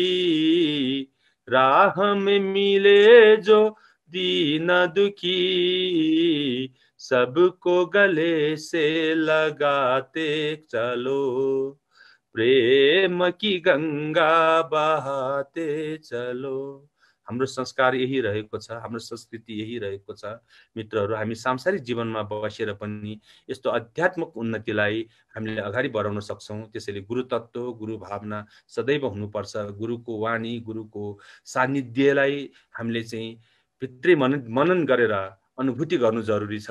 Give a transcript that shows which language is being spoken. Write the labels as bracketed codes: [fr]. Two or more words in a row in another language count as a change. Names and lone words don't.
[hi] राह में मिले जो दीन दुखी, सबको गले से लगाते चलो, प्रेम की गंगा बहाते चलो। [ne] हाम्रो संस्कार यही रहेको छ, हाम्रो संस्कृति यही रहेको छ। मित्रहरू, हामी सांसारिक जीवनमा बसेर पनि यस्तो आध्यात्मिक उन्नतिलाई हामीले अगाडि बढाउन सक्छौँ। त्यसैले गुरु तत्त्व, गुरु भावना सदैव हुनुपर्छ। गुरुको वाणी, गुरुको सान्निध्यलाई हामीले चाहिँ भित्रै मनन गरेर अनुभूति गर्नु जरुरी छ।